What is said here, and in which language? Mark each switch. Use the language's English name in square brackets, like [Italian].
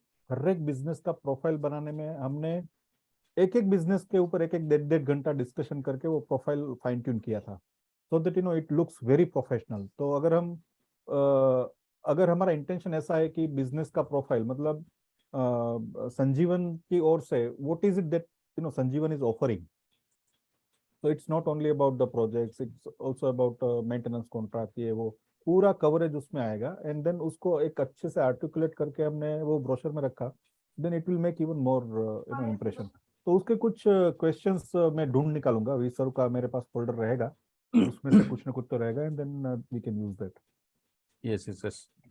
[Hindi] हर एक बिजनेस का प्रोफाइल बनाने में हमने एक एक बिजनेस के ऊपर एक एक 1.5 घंटा डिस्कशन करके वो प्रोफाइल फाइन ट्यून किया था, [English] So that it looks very professional. [Hindi] तो अगर हमारा इंटेंशन ऐसा है कि बिजनेस का प्रोफाइल मतलब संजीवन की ओर से [English] What is it that Sanjeevan is offering. So it's not only about the projects, it's also about maintenance contract, [Hindi] ये वो पूरा कवरेज उसमें आएगा. एंड देन उसको एक अच्छे से आर्टिकुलेट करके हमने वो ब्रोशर में रखा. [English] Then it will make even more impression. [Hindi] तो उसके कुछ क्वेश्चंस मैं ढूंढ निकालूंगा. वीसर का मेरे पास फोल्डर रहेगा, उसमें से कुछ ना कुछ तो रहेगा, [English] And then we can use that. Yes yes yes.